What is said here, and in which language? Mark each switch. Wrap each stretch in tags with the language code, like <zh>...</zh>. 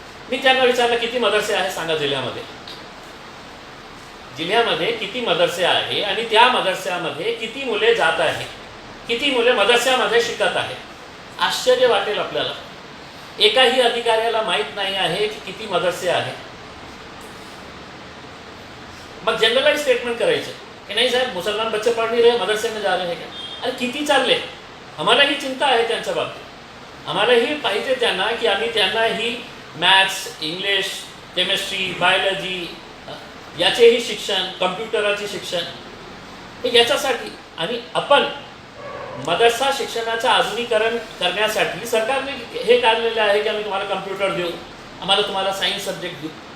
<mr>मी त्यांना विचारलं किती मदरसे आहे सांगा जिल्ह्यामध्ये, जिल्ह्यामध्ये किती मदरसे आहे आणि त्या मदरस्यामध्ये किती मुले जात आहे, किती मुले मदरस्यामध्ये शिकत आहे। आश्चर्य वाटेल आपल्याला, एकाही अधिकाऱ्याला माहित नाही आहे की किती मदरसे आहेत। मग जनरलाइज स्टेटमेंट करायचं कि</mr> <hi>नहीं साहब मुसलमान बच्चे पढ़ नहीं रहे, मदरसे में जा रहे हैं क्या?</hi> <mr>अरे किती चालले? आम्हाला ही चिंता आहे त्यांच्या बाबतीत। आम्हाला ही पाहिजे त्यांना की आम्ही त्यांना ही मॅथ्स, इंग्लिश, केमिस्ट्री, बायोलॉजी याचेही शिक्षण, कम्प्युटरचे शिक्षण हे याच्यासाठी आणि आपण मदरसा शिक्षणाचं आधुनिकीकरण करण्यासाठी सरकारने हे काढलेले आहे की आम्ही तुम्हाला कम्प्युटर देऊ, आम्हाला तुम्हाला सायन्स सब्जेक्ट देऊ।</mr>